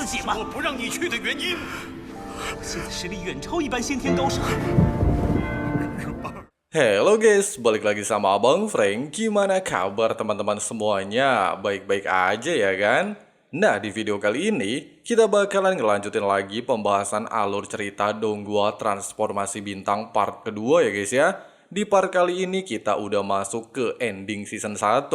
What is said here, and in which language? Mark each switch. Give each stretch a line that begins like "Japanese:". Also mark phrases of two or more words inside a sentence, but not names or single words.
Chinese: 吗？我不让你去的原因，我现在实力远超一般先天高手。
English: Hello guys,
Indonesian: balik lagi sama Abang Frank. Gimana kabar teman-teman semuanya? Baik-baik aja ya kan? Nah, di video kali ini kita bakalan ngelanjutin lagi pembahasan alur cerita Donghua Transformasi Bintang part kedua ya guys ya. Di part kali ini kita udah masuk ke ending season 1.